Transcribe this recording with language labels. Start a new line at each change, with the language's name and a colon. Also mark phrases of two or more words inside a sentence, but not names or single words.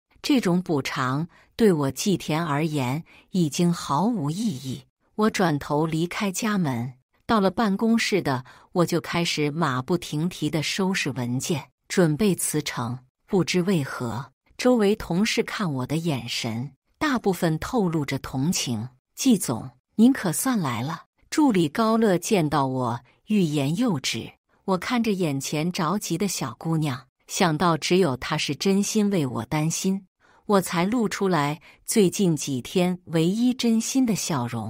Chinese: 這種補償對我季田而言已經毫無意義。我轉頭離開家門，到了辦公室的我就開始馬不停蹄地收拾文件，準備辭呈。不知為何，周圍同事看我的眼神大部分透露着同情。季總，您可算來了。助理高樂見到我，欲言又止。我看着眼前着急的小姑娘，想到只有她是真心為我擔心，我才露出來最近幾天唯一真心的笑容。